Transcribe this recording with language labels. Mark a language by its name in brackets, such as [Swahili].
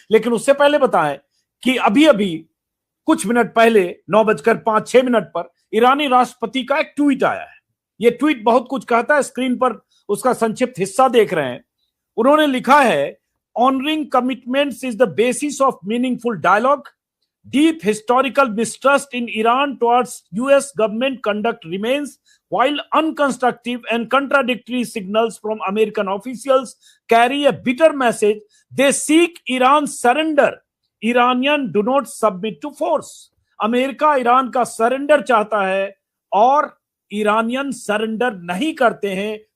[Hindi] लेकिन उससे पहले बताएं कि अभी अभी कुछ मिनट पहले 9:05 पर ईरानी राष्ट्रपति का एक ट्वीट आया है। यह ट्वीट बहुत कुछ कहता है। स्क्रीन पर उसका संक्षिप्त हिस्सा देख रहे हैं। उन्होंने लिखा है, [English] Honouring commitments is the basis of meaningful dialogue. Deep historical mistrust in Iran towards US government conduct remains, while unconstructive and contradictory signals from American officials carry a bitter message. They seek Iran's surrender. Iranian do not submit to force. [Hindi] America Iran का surrender चाहता है और Iranian surrender नहीं करते हैं।